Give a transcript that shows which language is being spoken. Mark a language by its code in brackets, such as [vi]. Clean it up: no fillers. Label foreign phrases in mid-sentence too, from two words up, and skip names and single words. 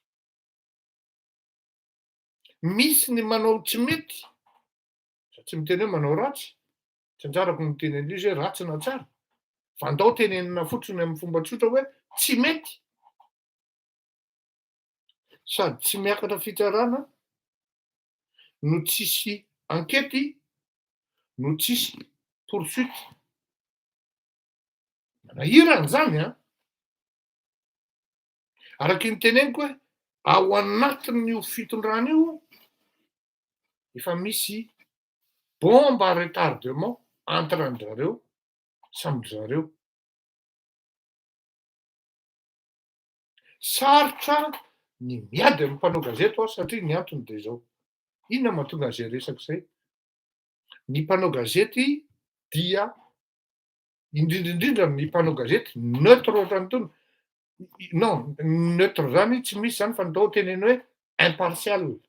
[mg] misy ny manao tsy mety, tsy miteny hoe manao ratsy, tsy anjarako miteny an'izy hoe ratsy na tsara, fa andao tenenina fotsiny amin'ny fomba tsotra hoe tsy mety, sady tsy miakatra fitsarana, no tsisy ankety, no tsisy poursuite. Manahirana zany a. Araky ny teneniko hoe ao anatin'io fitondrana io efa misy [fr] bombe à retardement entre [mg] an-jareo samby zareo. Sarotra ny miady amin'ny mpanao gazety aho satria ny antony de zao. Inona mahatonga an'zay resako zay? Ny mpanao gazety dia indrindrandrindra ny mpanao gazety neutre ohatrany non, neutre zany tsy misy zany fa ndao teneny hoe impartial.